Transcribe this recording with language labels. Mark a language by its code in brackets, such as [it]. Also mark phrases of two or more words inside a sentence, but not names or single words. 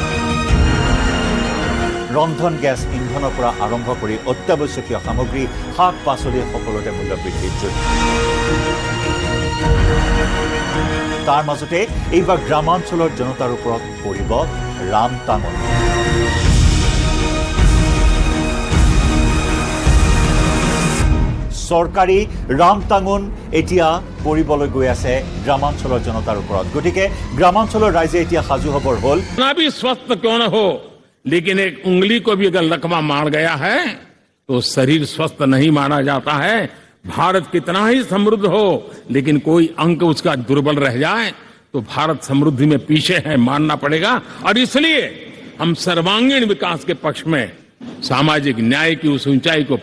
[as] ৰন্ধন গেছ ইন্ধনৰ পৰা আৰম্ভ কৰি অত্যাৱশ্যকীয় সামগ্ৰী শাক পাচলিৰ সকলোতে মূল্য বৃদ্ধিৰ যুগ তাৰ মাজতে এইবাৰ গ্ৰামাঞ্চলৰ জনতাৰ ওপৰত পৰিব ৰামটাঙন চৰকাৰী ৰামটাঙন এতিয়া পৰিবলৈ গৈ আছে গ্ৰামাঞ্চলৰ জনতাৰ ওপৰত গতিকে গ্ৰামাঞ্চলৰ ৰাইজে এতিয়া সাজু হবৰ হ'ল [hi] ना भी स्वस्थ क्यों न हो लेकिन एक उंगली को भी अगर लकवा मार गया है तो शरीर स्वस्थ नहीं माना जाता है भारत कितना ही समृद्ध हो लेकिन कोई अंक उसका दुर्बल रह जाए तो भारत समृद्धि में पीछे है मानना पड़ेगा और इसलिए हम सर्वांगीण विकास के पक्ष में सामाजिक न्याय की उस ऊंचाई को